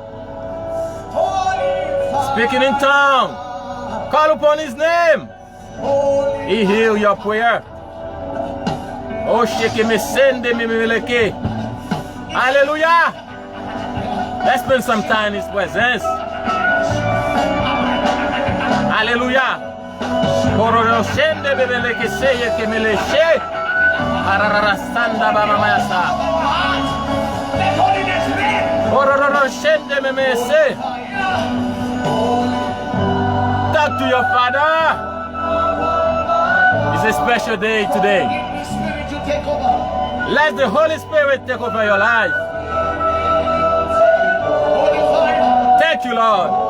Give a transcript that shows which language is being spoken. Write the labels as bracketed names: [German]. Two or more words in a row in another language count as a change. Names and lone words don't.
[English] Speaking in tongue. Call upon His name. He hears your prayer. Oh, shake me, send me, meleke. Hallelujah. Let's spend some time in His presence. Hallelujah. Kororo shende bebeleke seye kemeleshe. Harara sanda baba mayasa. Kororo shende memese. Talk to your Father. It's a special day today. Let the Holy Spirit take over your life. Thank you, Lord.